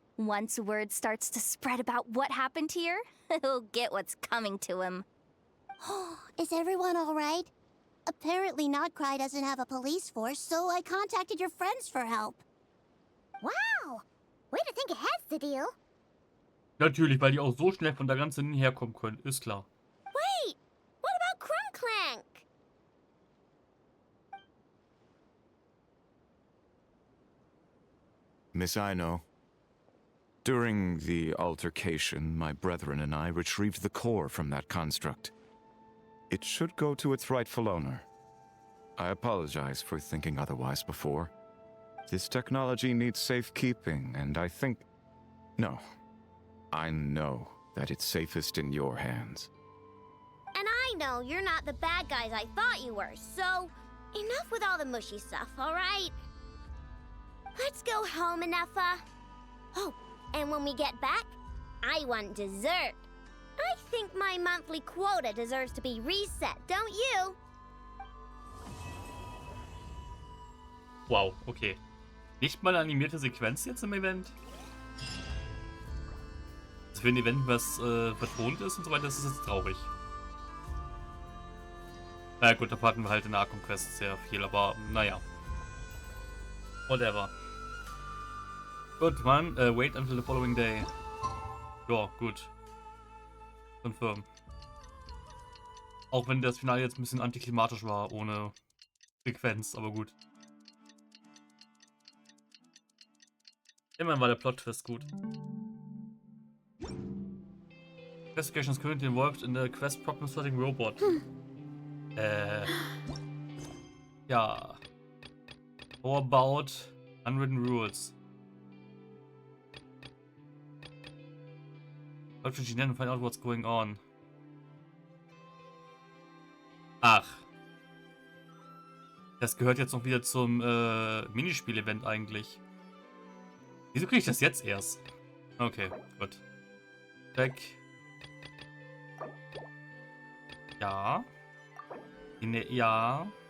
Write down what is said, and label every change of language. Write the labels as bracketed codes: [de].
[en] Once word starts to spread about what happened here, he'll get what's coming to him. Is everyone all right? Apparently Nodcry doesn't have a police force, so I contacted your friends for help. Wow! Way to think ahead, Cedille. [de] Natürlich, weil die auch so schnell von der ganzen Linie herkommen können, ist klar. [en] Wait! What about Clank? Miss Aino, during the altercation, my brethren and I retrieved the core from that construct. It should go to its rightful owner. I apologize for thinking otherwise before. This technology needs safekeeping, and I think... No. I know that it's safest in your hands. And I know you're not the bad guys I thought you were, so enough with all the mushy stuff, alright? Let's go home, Ineffa. Oh, and when we get back, I want dessert. I think my monthly quota deserves to be reset, don't you? Wow, okay. [de] Nicht mal eine animierte Sequenz jetzt im Event? Also für ein Event, was vertont ist und so weiter, das ist jetzt traurig. Na gut, da hatten wir halt in der Arkham Quest sehr viel, aber naja. [en] Whatever. Gut, man, wait until the following day. [de] Ja, gut. Confirm. Auch wenn das Finale jetzt ein bisschen antiklimatisch war, ohne Sequenz, aber gut. Immerhin war der Plot-Twist gut. [en] Investigation is currently involved in the quest problem solving robot. Ja. How about unwritten rules? What should she then find out what's going on? [de] Ach. Das gehört jetzt noch wieder zum Minispiel-Event eigentlich. Wieso kriege ich das jetzt erst? Okay, gut. Weg. Ja. Ja.